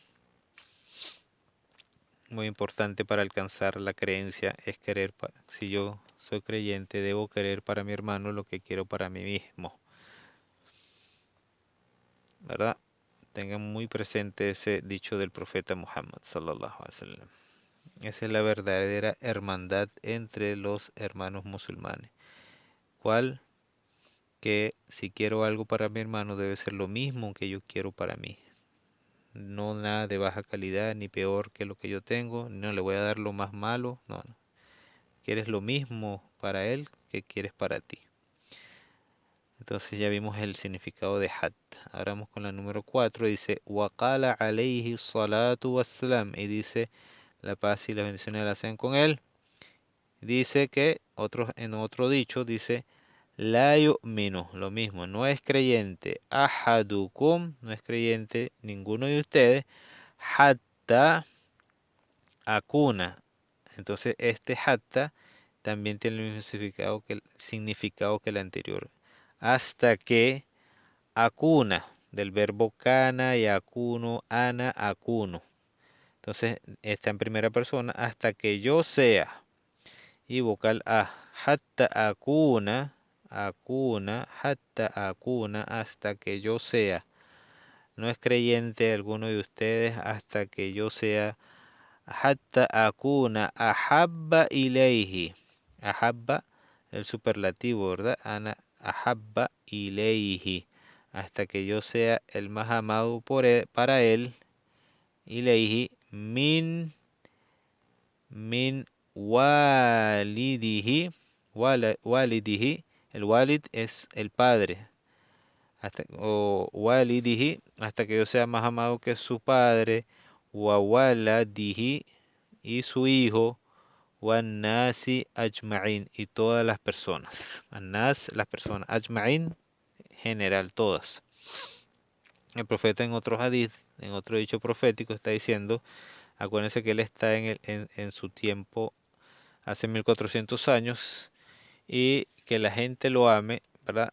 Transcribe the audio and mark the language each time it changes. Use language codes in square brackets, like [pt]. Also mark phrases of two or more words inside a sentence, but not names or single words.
[es] Muy importante para alcanzar la creencia es querer, si yo soy creyente, debo querer para mi hermano lo que quiero para mí mismo. ¿Verdad? Tengan muy presente ese dicho del profeta Muhammad [ar] صلى الله عليه وسلم. [es] Esa es la verdadera hermandad entre los hermanos musulmanes. ¿Cuál? Que si quiero algo para mi hermano debe ser lo mismo que yo quiero para mí. No nada de baja calidad ni peor que lo que yo tengo. No le voy a dar lo más malo. No, no. Quieres lo mismo para él que quieres para ti. Entonces ya vimos el significado de hat. Ahora vamos con la número 4. Dice, [ar] وقال عليه الصلاة والسلام. [es] Y dice, la paz y las bendiciones la sean con él. Dice que, en otro dicho, dice, [ar] لا يؤمن, [es] lo mismo, no es creyente. Ahadukum, no es creyente ninguno de ustedes. [ar] حتى أكون. [es] Entonces, este hatta también tiene el mismo significado que el anterior. Hasta que akuna, del verbo kana y akuno, [ar] أنا، أكون. [es] Entonces, está en primera persona, hasta que yo sea. Y vocal a, [ar] حتى أكون، أكون، حتى أكون, [es] hasta que yo sea. No es creyente alguno de ustedes hasta que yo sea. [ar] حتى أكون أحب إليه. [es] Ahabba, el superlativo, ¿verdad? [ar] أنا أحب إليه. [es] Hasta que yo sea el más amado para él. [ar] إليه من والده. [es] Walidihi. El walid es el padre. O walidihi. Hasta que yo sea más amado que su padre. [ar] وولده. [es] Y su hijo. [ar] والناس أجمعين, [es] y todas las personas. Annas, las personas. Ajma'in, general, todas. El profeta en otro hadith, en otro dicho profético, está diciendo, acuérdense que él está en su tiempo hace 1400 años, y que la gente lo ame, ¿verdad?